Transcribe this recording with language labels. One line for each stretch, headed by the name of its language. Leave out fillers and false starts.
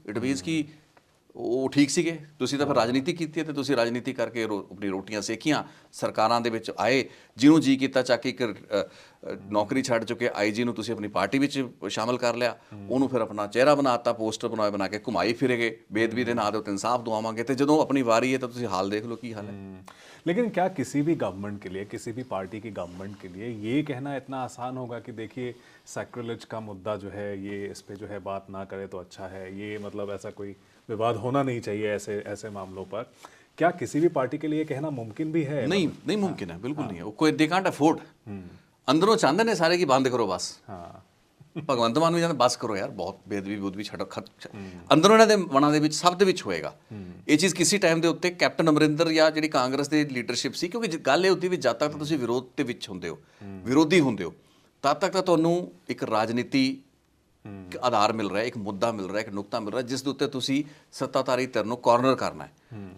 English: it means
Punjabi: ਕਿ ਉਹ ਠੀਕ ਸੀਗੇ, ਤੁਸੀਂ ਤਾਂ ਫਿਰ ਰਾਜਨੀਤੀ ਕੀਤੀ ਹੈ, ਤੇ ਤੁਸੀਂ ਰਾਜਨੀਤੀ ਕਰਕੇ ਆਪਣੀ ਰੋਟੀਆਂ ਸੇਕੀਆਂ, ਸਰਕਾਰਾਂ ਦੇ ਵਿੱਚ ਆਏ, ਜਿਹਨੂੰ ਜੀ ਕੀਤਾ ਚੱਕ ਕੇ ਇੱਕ ਨੌਕਰੀ ਛੱਡ ਚੁੱਕੇ ਆਈਜੀ ਨੂੰ ਤੁਸੀਂ ਆਪਣੀ ਪਾਰਟੀ ਵਿੱਚ ਸ਼ਾਮਲ ਕਰ ਲਿਆ, ਉਹਨੂੰ ਫਿਰ ਆਪਣਾ ਚਿਹਰਾ ਬਣਾਤਾ, ਪੋਸਟਰ ਬਣਾ ਕੇ ਘੁਮਾਈ ਫਿਰੇ ਗਏ, ਬੇਅਦਬੀ ਦੇ ਨਾਂ ਦੇ ਉੱਤੇ ਇਨਸਾਫ ਦਵਾਵਾਂਗੇ, ਤੇ ਜਦੋਂ ਆਪਣੀ ਵਾਰੀ ਹੈ ਤਾਂ ਤੁਸੀਂ ਹਾਲ ਦੇਖ ਲਓ ਕੀ ਹਾਲ है।
Hindi: लेकिन क्या किसी भी गवर्नमेंट के लिए, किसी भी पार्टी की गवर्नमेंट के लिए ये कहना इतना आसान होगा कि देखिए सैक्रिलेज का मुद्दा जो है ये इस पे जो है बात ना करे तो अच्छा है, ये मतलब ऐसा कोई विवाद होना नहीं चाहिए ऐसे मामलों पर? क्या किसी भी पार्टी के लिए कहना मुमकिन भी है? नहीं मुमकिन है, बिल्कुल नहीं है। कोई
English: they can't afford,
Punjabi: अंदरों चाहते ने सारे की बंद करो बस। हाँ, ਭਗਵੰਤ ਮਾਨ ਨੂੰ ਜਾਂਦੇ ਬਸ ਕਰੋ ਯਾਰ, ਬਹੁਤ ਬੇਅਦਬੀ ਛੱਡੋ, ਅੰਦਰੋਂ ਇਹਨਾਂ ਦੇ ਮਨਾਂ ਦੇ ਵਿੱਚ, ਸਭ ਦੇ ਵਿੱਚ ਹੋਏਗਾ ਇਹ ਚੀਜ਼। ਕਿਸੇ ਟਾਈਮ ਦੇ ਉੱਤੇ ਕੈਪਟਨ ਅਮਰਿੰਦਰ ਜਾਂ ਜਿਹੜੀ ਕਾਂਗਰਸ ਦੀ ਲੀਡਰਸ਼ਿਪ ਸੀ, ਕਿਉਂਕਿ ਗੱਲ ਇਹ ਹੁੰਦੀ ਵੀ ਜਦ ਤੱਕ ਤੁਸੀਂ ਵਿਰੋਧ ਦੇ ਵਿੱਚ ਹੁੰਦੇ ਹੋ, ਵਿਰੋਧੀ ਹੁੰਦੇ ਹੋ, ਤਦ ਤੱਕ ਤਾਂ ਤੁਹਾਨੂੰ ਇੱਕ ਰਾਜਨੀਤੀ ਆਧਾਰ ਮਿਲ ਰਿਹਾ, ਇੱਕ ਮੁੱਦਾ ਮਿਲ ਰਿਹਾ, ਇੱਕ ਨੁਕਤਾ ਮਿਲ ਰਿਹਾ, ਜਿਸ ਦੇ ਉੱਤੇ ਤੁਸੀਂ ਸੱਤਾਧਾਰੀ ਧਿਰ ਨੂੰ ਕਾਰਨਰ ਕਰਨਾ ਹੈ।